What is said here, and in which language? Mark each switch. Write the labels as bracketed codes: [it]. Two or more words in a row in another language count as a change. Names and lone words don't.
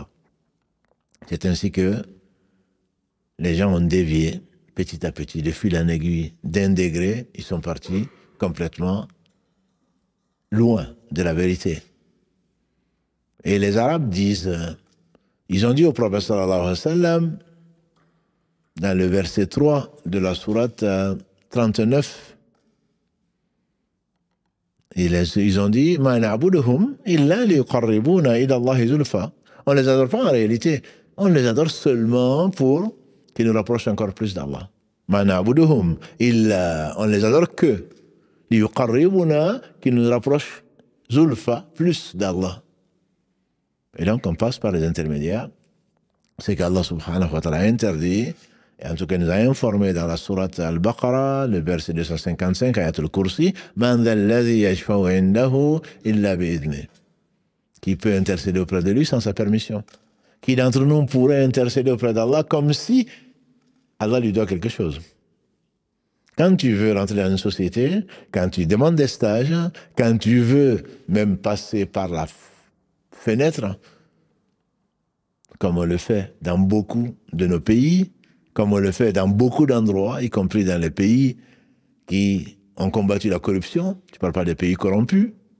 [fr] C'est ainsi que les gens ont dévié petit à petit, de fil en aiguille, d'un degré, ils sont partis complètement loin de la vérité. Et les Arabes disent, ils ont dit au prophète [ar] صلى الله عليه وسلم, [fr] dans le verset 3 de la sourate 39, ils ont dit, [ar] ما نعبدهم إلا ليقربونا إلى الله زلفى. [fr] On ne les adore pas en réalité, on les adore seulement pour qui nous rapproche encore plus d'Allah. [ar] ما نعبدهم إلا, [fr] on les adore que liyuqarribuna, qui nous rapproche zulfa, plus d'Allah. Et donc on passe par les intermédiaires. C'est qu'Allah [ar] سبحانه وتعالى [fr] a interdit, et en tout cas nous a informé dans la sourate Al-Baqarah, le verset 255, [ar] آية الكرسي من ذا الذي يشفع عنده إلا بإذنه. [fr] Qui peut intercéder auprès de lui sans sa permission. Qui d'entre nous pourrait intercéder auprès d'Allah comme si Allah lui doit quelque chose. Quand tu veux rentrer dans une société, quand tu demandes des stages, quand tu veux même passer par la fenêtre, comme on le fait dans beaucoup de nos pays, comme on le fait dans beaucoup d'endroits, y compris dans les pays qui ont combattu la corruption, je ne parle pas des pays corrompus,